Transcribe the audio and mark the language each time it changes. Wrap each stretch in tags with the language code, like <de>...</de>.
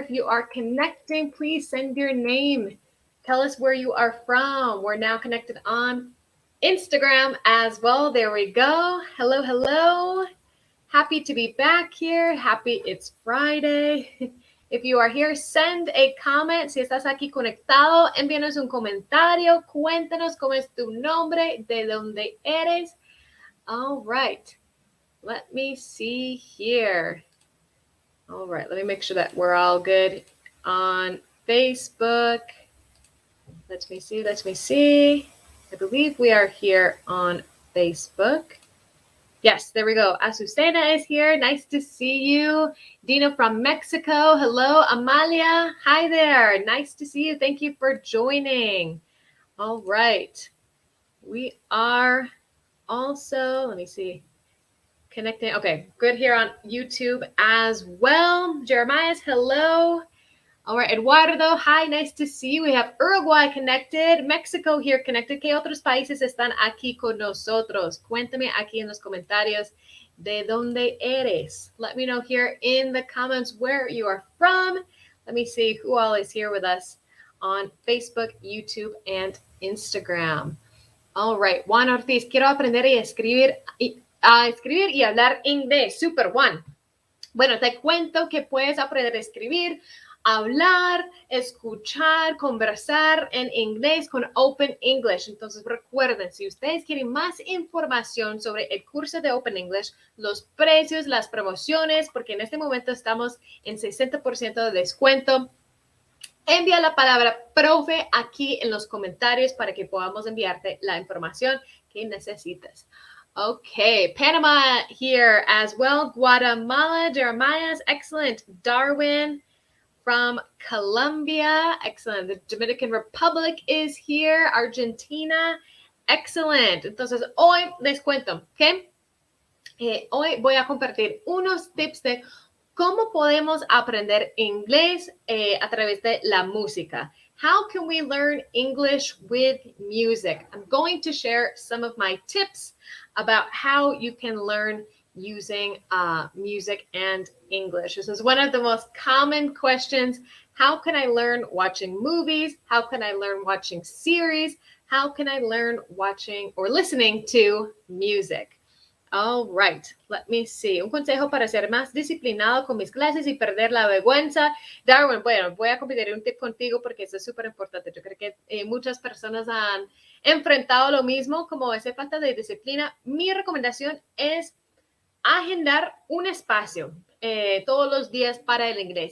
<en>If you are connecting, please send your name. Tell us where you are from. We're now connected on Instagram as well. There we go. Hello, hello. Happy to be back here. Happy it's Friday. If you are here, send a comment.</en> <es>Si estás aquí conectado, envíanos un comentario. Cuéntanos cómo es tu nombre, de dónde eres.</es> <en>All right. Let me see here. All right. Let me make sure that we're all good on Facebook. Let me see. I believe we are here on Facebook. Yes, there we go. Azucena is here. Nice to see you. Dino from Mexico. Hello, Amalia. Hi there. Nice to see you. Thank you for joining. All right. We are also, let me see, connecting. Okay, good here on YouTube as well. Jeremiah's hello. All right, Eduardo, hi, nice to see you. We have Uruguay connected, Mexico here connected.</en> <es>¿Qué otros países están aquí con nosotros? Cuéntame aquí en los comentarios de dónde eres.</es> <en>Let me know here in the comments where you are from. Let me see who all is here with us on Facebook, YouTube, and Instagram. All right,</en> <es>Juan Ortiz, quiero aprender a escribir y hablar inglés. Super, Juan. Bueno, te cuento que puedes aprender a escribir, hablar, escuchar, conversar en inglés con Open English. Entonces recuerden, si ustedes quieren más información sobre el curso de Open English, los precios, las promociones, porque en este momento estamos en 60% de descuento, envía la palabra profe aquí en los comentarios para que podamos enviarte la información que necesitas.</es> <en>Okay, Panama here as well. Guatemala, Jeremiah's excellent. Darwin from Colombia, excellent. The Dominican Republic is here. Argentina, excellent.</en> <es>Entonces, hoy les cuento que hoy voy a compartir unos tips de cómo podemos aprender inglés a través de la música.</es> <en>How can we learn English with music? I'm going to share some of my tips about how you can learn using music and English. This is one of the most common questions. How can I learn watching movies? How can I learn watching series? How can I learn watching or listening to music? All right, let me see.</en> <es>Un consejo para ser más disciplinado con mis clases y perder la vergüenza. Darwin, bueno, voy a compartir un tip contigo porque eso es súper importante. Yo creo que muchas personas han enfrentado lo mismo, como esa falta de disciplina. Mi recomendación es agendar un espacio todos los días para el inglés.</es>